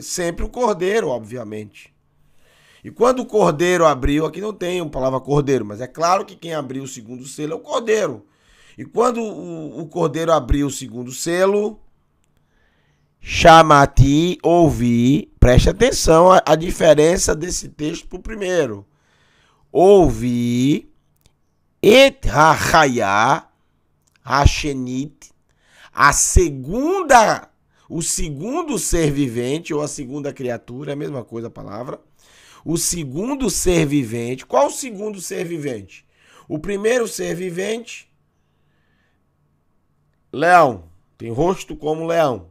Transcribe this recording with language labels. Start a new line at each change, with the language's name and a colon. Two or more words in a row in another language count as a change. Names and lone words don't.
Portuguese: Sempre o cordeiro, obviamente. E quando o cordeiro abriu, aqui não tem a palavra cordeiro, mas é claro que quem abriu o segundo selo é o cordeiro. E quando o cordeiro abriu o segundo selo, Chamati, ouvi, preste atenção a diferença desse texto para o primeiro. Ouvi,
Hebrew: את החיה, השנית,
Portuguese: a segunda, o segundo ser vivente, ou a segunda criatura, é a mesma coisa a palavra. O segundo ser vivente. Qual o segundo ser vivente? O primeiro ser vivente, leão, tem rosto como leão.